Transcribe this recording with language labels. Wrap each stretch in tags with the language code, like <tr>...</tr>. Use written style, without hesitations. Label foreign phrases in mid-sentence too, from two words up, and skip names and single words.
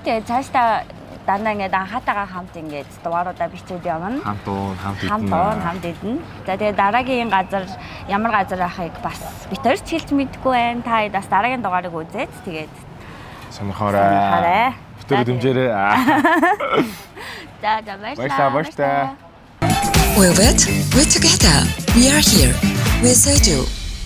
<mn>Тэгээд цаашдаа дандаа ингээд анхаатайгаа хамт ингээд дугааруудаа бичээд явна. Хамт идэнэ. За тэгээд дараагийн газар ямар газар байхыг бас бид хоёр ч хэлж мэдэхгүй байна. Та бас дараагийн дугаарыг үзээд тэгээд сонирхоорой. Бүтээр дэмжээрэй. За баярлалаа.</mn> <en>We're together. We are here. We said you.</en>